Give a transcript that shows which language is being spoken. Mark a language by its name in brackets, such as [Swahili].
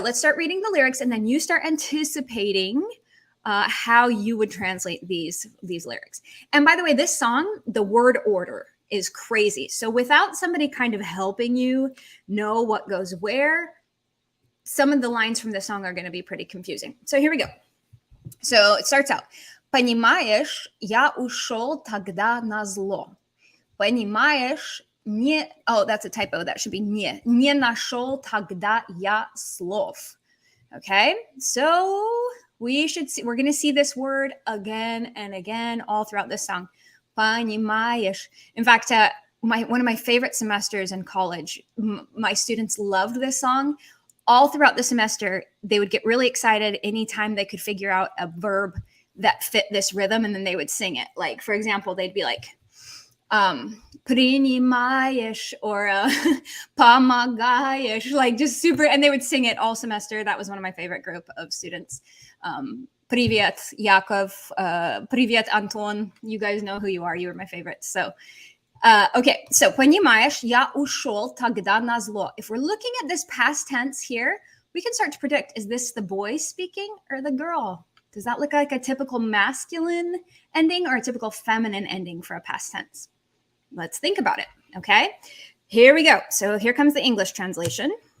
[English] Let's start reading the lyrics, and then you start anticipating how you would translate these lyrics. And by the way, this song, the word order is crazy. So without somebody kind of helping you know what goes where, some of the lines from this song are going to be pretty confusing. So here we go. So it starts out. [Russian] Понимаешь, я ушел тогда назло. Понимаешь, не... [English] Oh, that's a typo. That should be не. [Russian] Не нашел тогда я слов. [English] Okay, so we're going to see this word again and again all throughout this song. [Russian] Понимаешь. [English] In fact, one of my favorite semesters in college, my students loved this song. All throughout the semester, they would get really excited anytime they could figure out a verb that fit this rhythm, and then they would sing it. Like, for example, they'd be like, принимаешь or помогаешь, like just super, and they would sing it all semester. That was one of my favorite group of students. Привет, Yakov. Привет, Anton. You guys know who you are. You were my favorites. So, okay, so [Russian] понимаешь, я ушел тогда назло. [English] If we're looking at this past tense here, we can start to predict, is this the boy speaking or the girl? Does that look like a typical masculine ending or a typical feminine ending for a past tense? Let's think about it, okay? Here we go. So here comes the English translation.